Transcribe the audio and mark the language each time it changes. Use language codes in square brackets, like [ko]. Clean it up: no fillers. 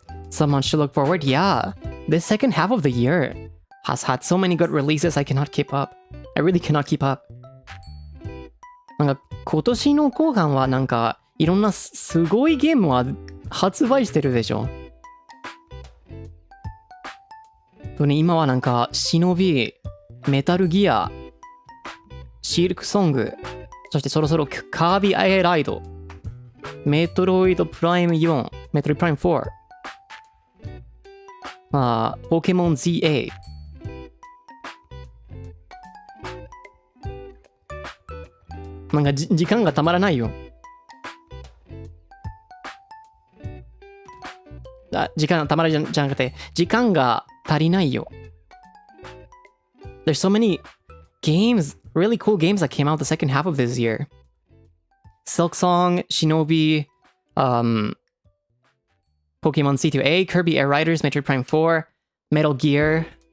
[en] So much to look forward. Yeah, this second half of the year has had so many good releases. I cannot keep up. I really cannot keep up. [ja] なんか今年の後半はなんかいろんなすごいゲームは発売してるでしょ。今はなんか忍び、メタルギア、シルクソング、そしてそろそろカービィエライド、メトロイドプライム4、メトロイドプライム4、ポケモン ZA。なんか時間がたまらないよ。時間がたまらないじゃなくて、時間が足りないよ。 [en] There's so many games, really cool games that came out the second half of this year. Silk Song, Shinobi, Pokemon C2A, Kirby Air Riders, Metroid Prime 4, Metal Gear.